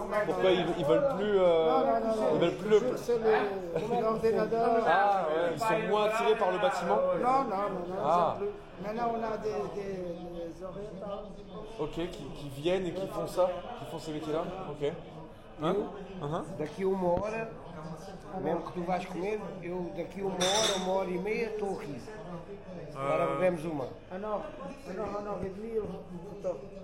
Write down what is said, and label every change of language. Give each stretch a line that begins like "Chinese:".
French: Pourquoi ils veulent plus ils veulent plus l'ordinateur. Ah ouais, ils sont moins attirés par le bâtiment? Non. Ah. Maintenant on a des orientales. Ok, qui viennent et qui font ça, qui font ces métiers-là? Ok.
Portuguese: Daqui uma hora, mesmo que tu vais comer, eu daqui uma hora e meia estou aqui. Agora bebemos uma.
French: Un heure et demie, attends.